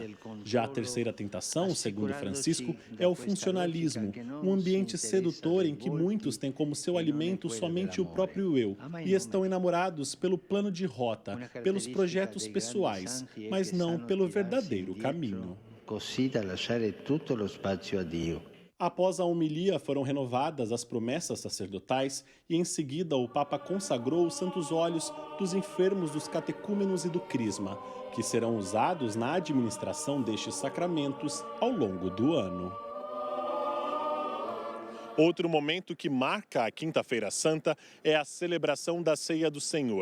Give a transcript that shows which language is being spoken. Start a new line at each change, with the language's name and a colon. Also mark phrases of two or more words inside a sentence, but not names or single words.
Portuguese: Já a terceira tentação, segundo Francisco, é o funcionalismo, um ambiente sedutor em que muitos têm como seu alimento somente o próprio eu e estão enamorados pelo plano de rota, pelos projetos pessoais, mas não pelo verdadeiro caminho.
Italian: Così da lasciare tutto lo spazio a Dio.
Portuguese: Após a homilia, foram renovadas as promessas sacerdotais e, em seguida, o Papa consagrou os santos óleos dos enfermos dos catecúmenos e do Crisma, que serão usados na administração destes sacramentos ao longo do ano. Outro momento que marca a Quinta-feira Santa é a celebração da Ceia do Senhor.